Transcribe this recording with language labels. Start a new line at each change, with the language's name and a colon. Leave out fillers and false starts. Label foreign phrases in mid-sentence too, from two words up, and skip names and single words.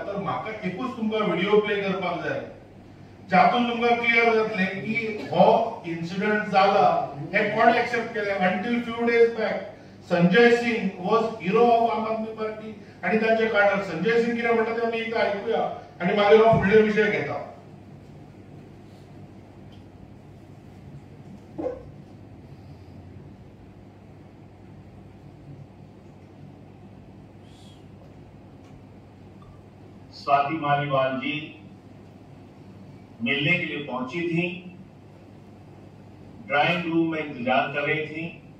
Konkani: तर म्हाका एकूच तुमकां
English: video play
Konkani: करपाक जाय जातून तुमकां क्लियर जातलें की हो इन्सिडंट जाला हे कोण एक्सेप्ट केलें.
English: until few days back Sanjay Singh was hero of Aam Aadmi Party
Konkani: आणि तांचे कार्डर. संजय सिंग कितें म्हणटा तें आमी एकदां आयकुया आणि मागीर हो फुडले विशय घेता.
Hindi: स्वाति मालीवाल जी मिलने के लिए पहुंची थी, ड्राइंग रूम में इंतजार कर रही थी.